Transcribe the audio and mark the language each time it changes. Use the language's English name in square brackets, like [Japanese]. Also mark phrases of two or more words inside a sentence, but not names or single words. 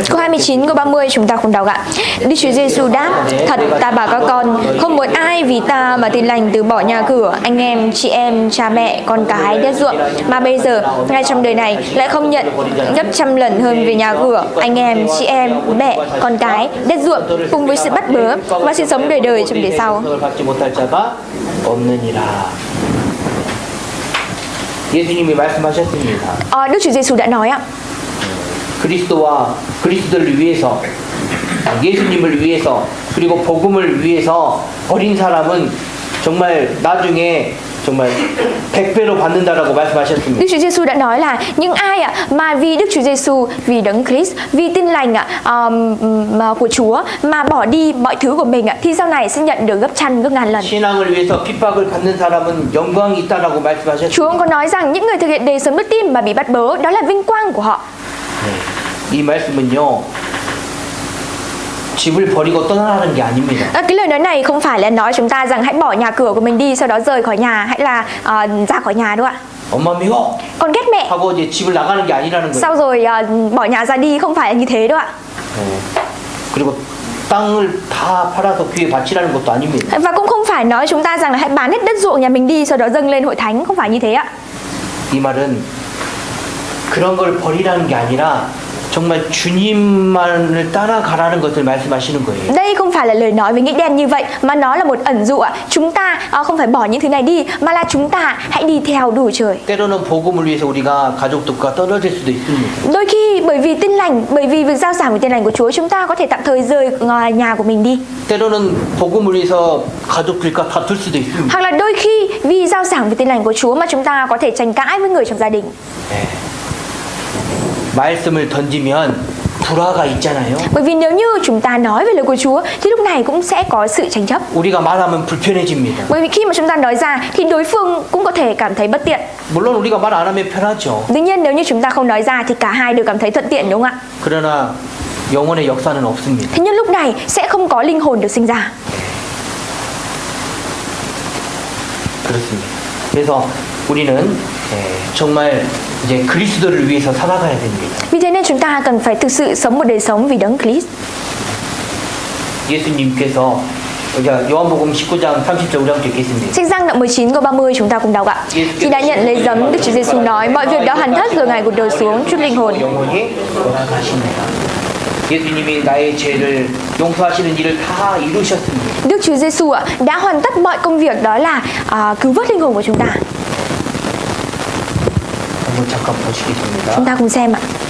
[Vietnamese] Câu 29, câu 30 chúng ta cùng đọc ạ. Đức Chúa Giêsu đáp: Thật ta bảo các con, không một ai vì ta mà tin lành từ bỏ nhà cửa, anh em, chị em, cha mẹ, con cái, đất ruộng, mà bây giờ ngay trong đời này lại không nhận gấp trăm lần hơn về nhà cửa, anh em, chị em, mẹ, con cái, đất ruộng cùng với sự bắt bớ và sự sống đời đời trong đời sau. [Korean] 받지 못할 자가 없느니라. 예수님이 말씀하셨습니다. [Vietnamese] Đức Chúa Giêsu đã nói ạ. [Korean] 그리스도와 그리스도를 위해서, 예수님을 위해서, 그리고 복음을 위해서 버린 사람은 정말 나중에 정말 100배로 받는다라고 말씀하셨습니다. [Vietnamese] Đức Chúa Giêsu đã nói là những ai ạ mà vì Đức Chúa Giêsu, vì Đấng Christ, vì tin lành của Chúa mà bỏ đi mọi thứ của mình thì sau này sẽ nhận được gấp trăm gấp ngàn lần. [Korean] 신앙을 위해서 핍박을 받는 사람은 영광이 있다라고 말씀하셨습니다. [Vietnamese] Chúa cũng có nói rằng những người thực hiện đời sống đức tin mà bị bắt bớ đó là vinh quang của họ. [Korean] 이 말씀은요, 집을 버리고 떠나라는 게 아닙니다. [Vietnamese] Cái lời nói này không phải là nói chúng ta rằng hãy bỏ nhà cửa của mình đi, sau đó rời khỏi nhà, hãy là ra khỏi nhà đâu ạ. [Korean] 엄마 미워 [Vietnamese] Con ghét mẹ, [Korean] 하고 이제 집을 나가는 게 아니라는 거예요. [Vietnamese] sau rồi bỏ nhà ra đi, không phải là như thế đâu ạ. [Korean] 그리고 땅을 다 팔아서 교회 바치라는 것도 아닙니다. [Vietnamese] Và cũng không phải nói chúng ta rằng là hãy bán hết đất ruộng nhà mình đi, sau đó dâng lên hội thánh, không phải như thế ạ. [Korean] 이 말은 그런 걸 버리라는 게 아니라 정말 주님만을 따라가라는 것을 말씀하시는 거예요. [Vietnamese] Đây không phải là lời nói với nghĩa đen như vậy, mà nó là một ẩn dụ ạ. Chúng ta không phải bỏ những thứ này đi, mà là chúng ta hãy đi theo đủ trời. [Korean] 때로는 복음을 위해서 우리가 가족들과 떨어질 수도 있습니다. [Vietnamese] Đôi khi bởi vì tin lành, bởi vì việc giao giảng về tin lành của Chúa, chúng ta có thể tạm thời rời nhà của mình đi. [Korean] 때로는 복음을 위해서 가족들과 다툴 수도 있습니다. [Vietnamese] Hoặc là đôi khi vì giao giảng về tin lành của Chúa mà chúng ta có thể tranh cãi với người trong gia đình. [Korean] 말씀을 던지면 불화가 있잖아요. [Vietnamese] Bởi vì nếu như chúng ta nói về lời của Chúa thì lúc này cũng sẽ có sự tranh chấp. [Korean] 우리가 말하면 불편해집니다. [Vietnamese] Bởi vì khi mà chúng ta nói ra thì đối phương cũng có thể cảm thấy bất tiện. [Korean] 물론 우리가 말 안 하면 편하죠. [Vietnamese] Tuy nhiên nếu như chúng ta không nói ra thì cả hai đều cảm thấy thuận tiện, đúng không ạ? [Korean] 그러나 영혼의 역사는 없습니다. [Vietnamese] Thế nhưng lúc này sẽ không có linh hồn được sinh ra. [Korean] 그렇습니다. 그래서 우리는 정말 이제 그리스도를 위해서 살아가야 됩니다. [Vietnamese] Vì thế nên chúng ta cần phải thực sự sống một đời sống vì Đấng Christ. [Korean] 예수님께서 요한복음 19장 30절 우리 함께 읽겠습니다. [Vietnamese] Sách Giăng đoạn 19 câu 30 chúng ta cùng đọc ạ. Khi đã nhận lấy giấm, Đức Chúa Giêsu nói: mọi việc đã hoàn tất rồi, Ngài gục đầu xuống chút linh hồn. [Korean] 영혼이 돌아가십니다. 예수님이 나의 죄를 용서하시는 일을 다 이루셨습니다. [Vietnamese] Đức Chúa Giêsu ạ đã hoàn tất mọi công việc, đó là cứu vớt linh hồn của chúng ta. [Korean] 한번 잠깐 보시겠습니다. [Vietnamese] Chúng ta cùng xem ạ.